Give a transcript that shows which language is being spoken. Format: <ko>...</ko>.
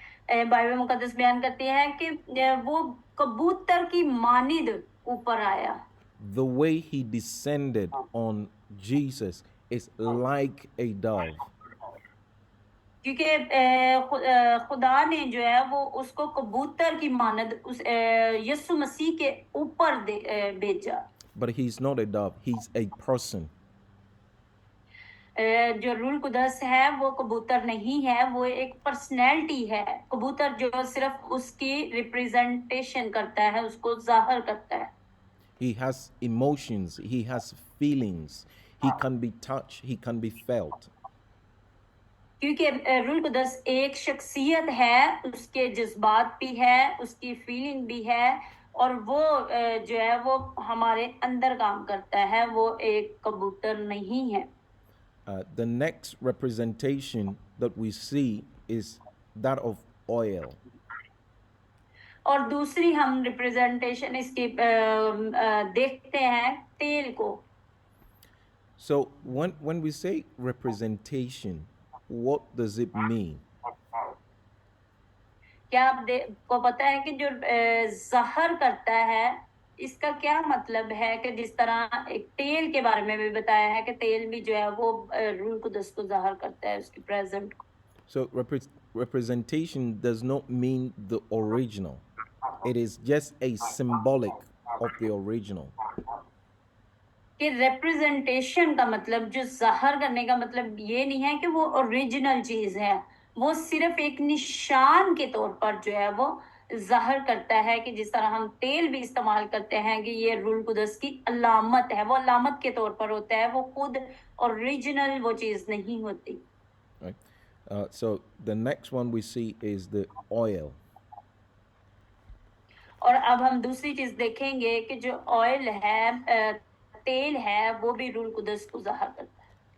<hi>Bible मुकद्दस बयान करती है कि वो कबूतर की मानिंद ऊपर आया।</hi> <en>The way he descended on Jesus is like a dove.</en> <hi>क्योंकि खुदा ने जो है वो उसको कबूतर की मानद उस यीशु मसीह के ऊपर भेजा।</hi> <en>But he's not a dove, he's a person.</en> <hi>जो रूल कुदस है वो कबूतर नहीं है, वो एक पर्सनैलिटी है। कबूतर जो सिर्फ उसकी रिप्रेजेंटेशन करता है, उसको जाहिर करता है।</hi> <en>He has emotions, he has feelings, he can be touched, he can be felt.</en> <hi>क्योंकि रूल कुदस एक शख्सियत है, उसके जज्बात भी है, उसकी फीलिंग भी है और वो जो है वो हमारे अंदर काम करता है, वो एक कबूतर नहीं है।</hi> <en>The next representation that we see is that of oil.</en> <hi>और दूसरी हम रिप्रेजेंटेशन इसकी देखते हैं तेल को।</hi> <en>So when we say representation, what does it mean?</en> <hi>क्या आप को पता है कि जो जाहिर करता है इसका क्या मतलब है कि जिस तरह एक तेल के बारे में भी बताया है कि तेल भी जो है वो रूह कुदस को ज़ाहिर करता है, उसकी प्रेजेंट को।</hi> <en>So representation does not mean the original. It is just a symbolic of the original.</en> <hi>कि रिप्रेजेंटेशन का मतलब, जो ज़ाहिर करने का मतलब ये नहीं है कि वो ओरिजिनल चीज है, वो सिर्फ एक निशान के तौर पर जो है वो ज़ाहिर करता है कि जिस तरह हम तेल भी इस्तेमाल करते हैं कि ये रूह कुदस की अलामत है, वो अलामत के तौर पर होता है, वो खुद ओरिजिनल वो चीज नहीं होती।</hi> <en>Right. So the next one we see is the oil.</en> <hi>और अब हम दूसरी चीज देखेंगे कि जो ऑयल है, तेल है, वो भी रूह कुदस को ज़ाहिर करता है।</hi>